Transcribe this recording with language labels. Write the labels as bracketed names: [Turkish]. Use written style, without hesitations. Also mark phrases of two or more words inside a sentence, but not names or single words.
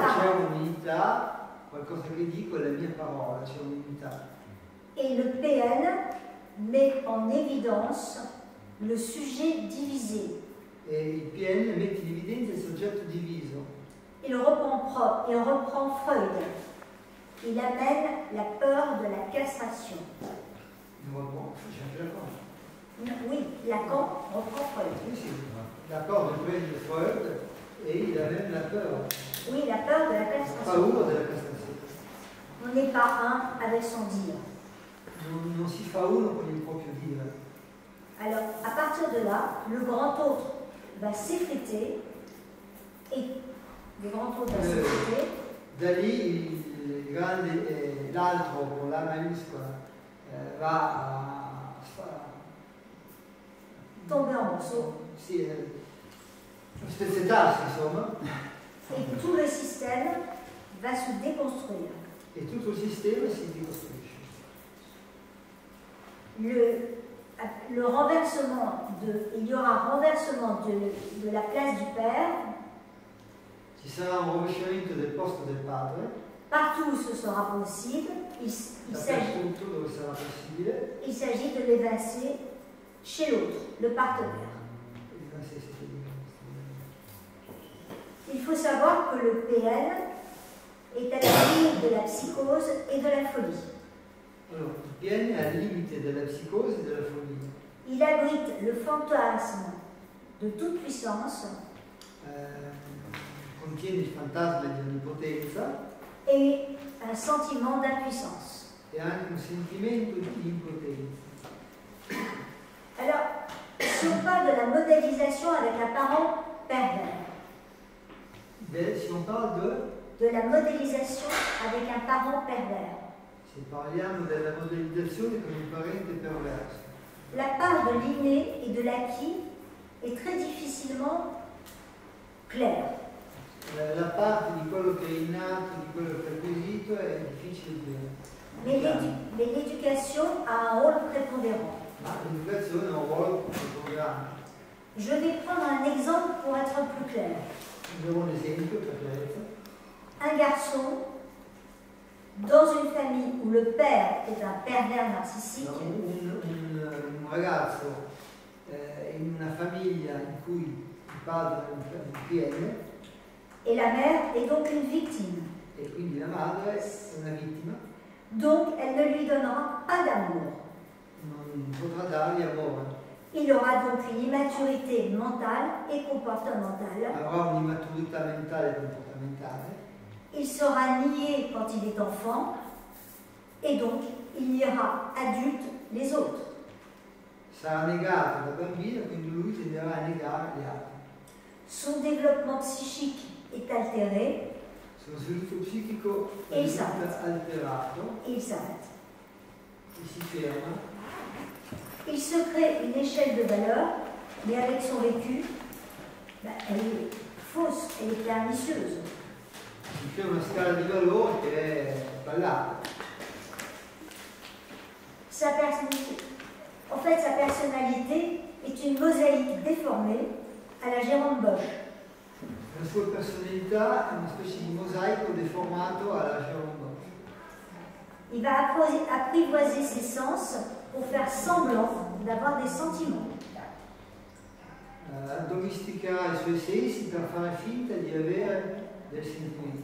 [Italian] ma- c'è un'unità, qualcosa che dico è la mia parola, c'è un'unità. [French] Et le PN met en évidence le sujet divisé. [Italian] E il PN mette in evidenza il soggetto diviso. [French] Il reprend Freud. Il amène la peur de la castration. [Italian] C'è anche Lacan. [French] Oui, Lacan reprend Freud. [Italian] Sì, sì. L'accordo prende Freud e [French] il amène la peur. Oui, la peur de la La castration. [Italian] paura della castrazione. [French] on n'est pas un avec son dire. [Italian] Non si fa uno con il proprio dire. [French] Alors, à partir de là, le grand autre va s'effriter et le grand autre va s'effriter. [Italian] Da lì l'altro con la maiuscola va a [French] tomber en morceaux. [Italian] Sì, spezzettarsi insomma. [French] Et tout le système va se déconstruire. [Italian] E tutto il sistema si ricostruisce. [French] Le renversement il y aura un renversement de la place du père. [Italian] Ci sarà un rovesciamento del posto del padre. [French] Partout où ce sera possible, il s'agit de l'évincer chez l'autre, le partenaire. Il faut savoir que le PN est à la limite de la psychose et de la folie. Alors, il PN est à la limite de la psychose et de la folie. Il abrite le fantasme de toute puissance. [Italian] Contiene il fantasma di onnipotenza. [French] Et un sentiment d'impuissance. [Italian] Et anche un sentimento di impotenza. [French] Alors, si on parle de la modélisation avec un parent pervers. Si on parle de la modélisation avec un parent pervers. [Italian] Se parliamo della modellizzazione con un parente perverso. [French] La part de l'inné et de l'acquis est très difficilement claire. [Italian] La parte di quello che è innato, di quello che è acquisito è difficile dire. [French] Mais l'éducation a un rôle prépondérant. [Italian] Ma l'educazione ha un ruolo prepondérante. [French] Je vais prendre un exemple pour être plus clair. [Italian] Prendiamo un esempio per chiarezza. [French] Un garçon dans une famille où le père est un pervers narcissique. [Italian] Un ragazzo in una famiglia in cui il padre è un PN. [French] Et la mère est donc une victime. [Italian] Et quindi la madre è una vittima. [French] Donc elle ne lui donnera pas d'amour. [Italian] Non potrà dargli amore. [French] Il aura donc une immaturité mentale et comportementale. [Italian] Avrà un'immaturità mentale e comportamentale. [French] Il sera nié quand il est enfant et donc il niera adulte les autres. [Italian] Sarà negato da bambino, quindi lui tenderà a negare gli altri. [French] Son développement psychique est altéré. [Italian] Son sviluppo psichico è alterato. [French] Et il s'arrête. [Italian] Il si ferma. [French] Il se crée une échelle de valeur, mais avec son vécu, elle est fausse, elle est pernicieuse. [Italian] Si crée una scala di valore che è sbagliata. [French] En fait, sa personnalité est une mosaïque déformée à la Jérôme Bosch. [Italian] La sua personalità è una specie di mosaico deformato alla Jérôme Bosch. [French] Il va apprivoiser ses sens pour faire semblant d'avoir des sentiments. [Italian] Addomesticare i suoi sensi per fare finta di avere dei sentimenti.